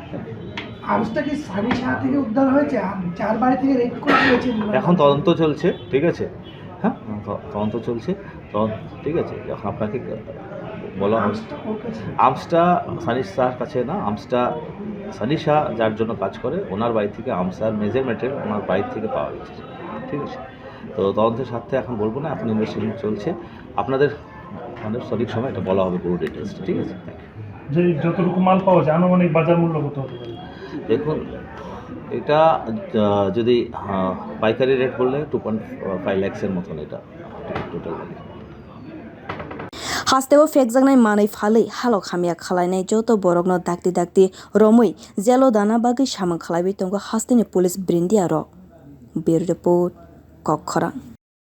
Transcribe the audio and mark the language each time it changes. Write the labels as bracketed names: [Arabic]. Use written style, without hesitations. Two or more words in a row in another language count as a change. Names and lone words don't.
[Bangla] এখন তদন্ত চলছে ঠিক আছে হ্যাঁ তদন্ত চলছে ঠিক আছে যখন আপনাকে বলা আমসটা সানি শাহর কাছে না আমসটা সানি শাহ যার জন্য কাজ করে ওনার বাড়ি থেকে আমসার মেজারমেন্টের ওনার বাড়ি থেকে পাওয়া গেছে ঠিক আছে তো তদন্তের সাথে এখন বলবো না এখন ইনভেস্টিগেশন চলছে আপনাদের মানে সঠিক সময় এটা বলা হবে পুরো ডিটেলস ঠিক আছে যে যতটুকু মাল পাওয়া যায় আনুমানিক বাজার মূল্য কত হতে পারে দেখুন এটা যদি পাইকারি রেট বললে 2.5 লাখের মতন এটা টোটাল [Kok Borok] Hasteo phekjaknai manwi phalui halok hamya khalainai joto borokno dakti romui jelo dana bagui samung khlaiwi tongo hasteni police brindia rok [English] bureau report [Kok Borok] nokhorwi